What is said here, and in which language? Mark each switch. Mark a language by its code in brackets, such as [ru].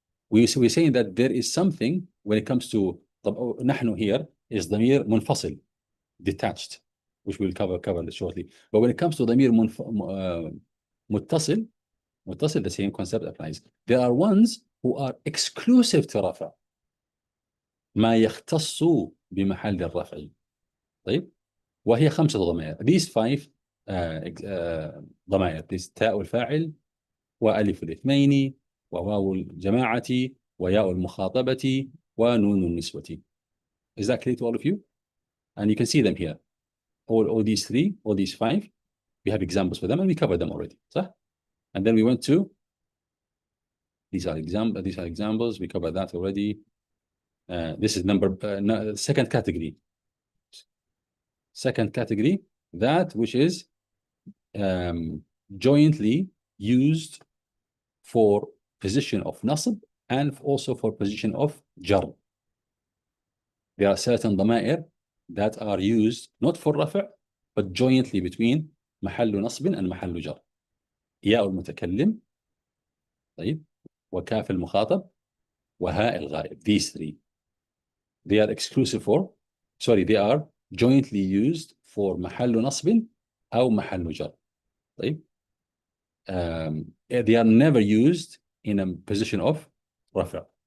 [en] We're saying that there is something when it comes to نحن here is ضمير منفصل, detached, which we'll cover this shortly. But when it comes to ضمير متصل, the same concept applies. There are ones who are exclusive to رفع, [ar] ما يختص بمحل الرفع. طيب, وهي 5 ضمائر. [en] These 5 [ar] ضمائر, these تاء الفاعل وألف الاثنين وواو الجماعة وياء المخاطبة ونون النسوة. [en] Is that clear to all of you? And you can see them here. All these 3, all these 5, we have examples for them and we covered them already. [ar] صح? [en] And then we went to, these are examples, we covered that already. This is second category. Second category, that which is jointly used for position of nasb and also for position of jar. There are certain ضمائر that are used not for رفع but jointly between محل نصب and محل جر. [ar] ياء المتكلم, طيب, وكاف المخاطب وهاء الغائب. [en] These 3, they are exclusive for, they are jointly used for [ar] محل نصب أو محل جر. طيب. [en] They are never used in a position of رفع.